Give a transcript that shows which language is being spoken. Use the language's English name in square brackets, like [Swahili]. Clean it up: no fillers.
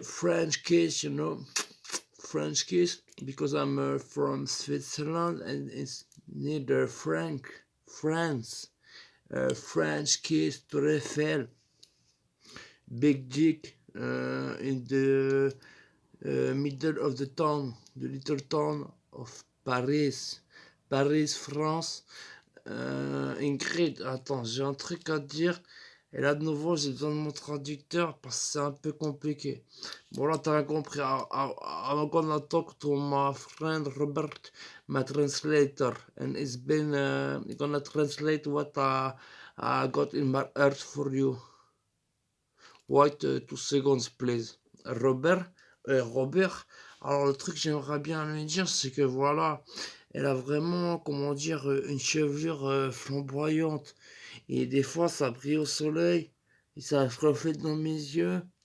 [English] French kiss, you know. French kiss because I'm from Switzerland and it's near France. French kiss to Eiffel. Big dick in the middle of the town, the little town of Paris. Paris, France. [French] Ingrid, attends, j'ai un truc à te dire. Et là, de nouveau, j'ai besoin de mon traducteur parce que c'est un peu compliqué. Bon, là, t'as rien compris. [English] I'm gonna talk to my friend Robert, my translator. And it's been, gonna translate what I got in my heart for you. Wait 2 seconds, please. [French] Robert, alors le truc que j'aimerais bien lui dire, c'est que voilà, elle a vraiment, comment dire, une chevelure flamboyante. Et des fois, ça brille au soleil, et ça se reflète dans mes yeux.